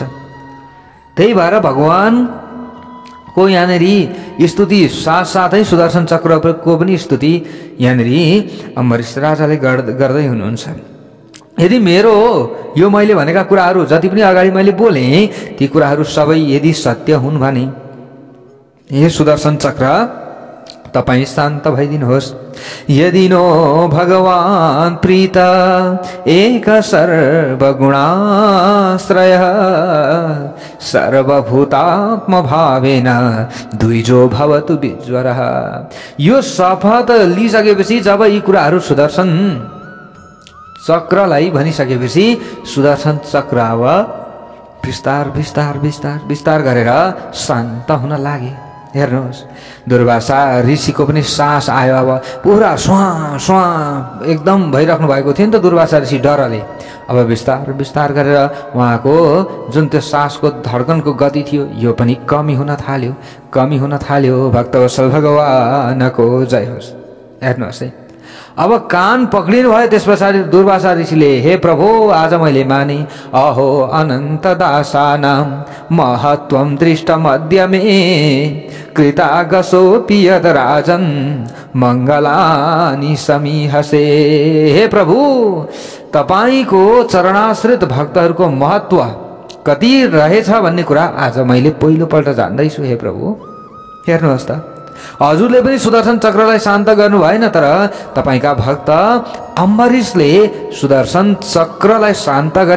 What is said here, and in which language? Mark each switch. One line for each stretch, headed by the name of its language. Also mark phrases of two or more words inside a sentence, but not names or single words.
Nepali: त्यही भएर भगवानको यहाँनिर स्तुति साथसाथै सुदर्शन चक्रको पनि स्तुति यहाँनिर अम्बरीश राजाले गर्दै हुनुहुन्छ। यदि मेरो यो मैले भनेका कुराहरू जति पनि अगाडि मैले बोलेँ ती कुराहरू सबै यदि सत्य हुन् भने हे सुदर्शन चक्र तपाईँ शान्त भइदिनुहोस्।
Sanskrit: यदि नो भगवान प्रीत एक सर्वगुणाश्रय सर्वभूतात्म भावेन द्विजो भवतु विज्वरः।
Nepali: यो शपथ लिइसकेपछि जब यी कुराहरू सुदर्शन चक्रलाई भनिसकेपछि सुदर्शन चक्र अब विस्तार विस्तार विस्तार विस्तार गरेर शान्त हुन लागे। हेर्नुहोस् दुर्वासा ऋषिको पनि सास आयो, अब पुरा स्वाँ स्वाँ एकदम भइराख्नु भएको थियो नि त दुर्वासा ऋषि डरले। अब बिस्तार बिस्तार गरेर उहाँको जुन त्यो सासको धड्कनको गति थियो यो पनि कमी हुन थाल्यो, कमी हुन थाल्यो। भक्तवत्सल भगवानको जय होस्। हेर्नुहोस् है अब कान पक्रिनु भयो। त्यस पछाडि दुर्वासा ऋषिले हे प्रभु आज मैले माने
Sanskrit: अहो अनन्त दासानां महत्वं दृष्टमद्य मे कृतागसोऽपि यद् राजन् मङ्गलानि समीहसे।
Nepali: हे प्रभु तपाईको चरणाश्रित भक्तहरूको महत्व कति रहेछ भन्ने कुरा आज मैले पहिलोपल्ट जान्दैछु। हे प्रभु हेर्नुहोस् त हजुरले पनि सुदर्शन चक्रलाई शान्त गर्नु भएन, तर तपाईका भक्त अम्बरीशले सुदर्शन चक्रलाई शान्त गरे।